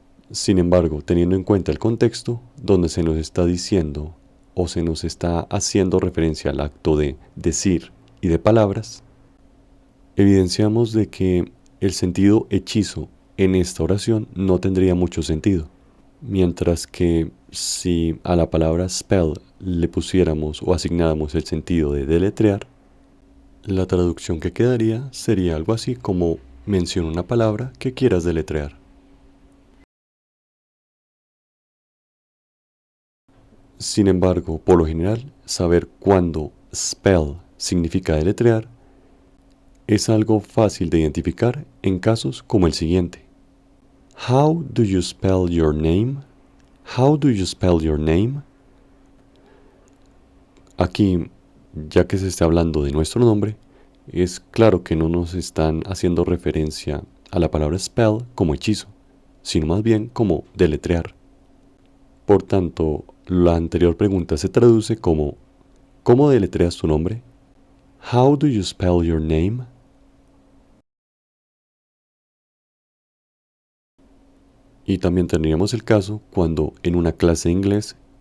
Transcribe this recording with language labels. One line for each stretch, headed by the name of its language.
Spanish: Sin embargo, teniendo en cuenta el contexto donde se nos está diciendo o se nos está haciendo referencia al acto de decir y de palabras, evidenciamos de que el sentido hechizo en esta oración no tendría mucho sentido, mientras que si a la palabra spell le pusiéramos o asignáramos el sentido de deletrear, la traducción que quedaría sería algo así como menciona una palabra que quieras deletrear. Sin embargo, por lo general, saber cuándo spell significa deletrear es algo fácil de identificar en casos como el siguiente.
English: How do you spell your name? How do you spell your name?
Spanish: Aquí, ya que se está hablando de nuestro nombre, es claro que no nos están haciendo referencia a la palabra spell como hechizo, sino más bien como deletrear. Por tanto, la anterior pregunta se traduce como ¿cómo deletreas tu nombre?
English: How do you spell your name?
Spanish: Y también tendríamos el caso cuando en una clase de inglés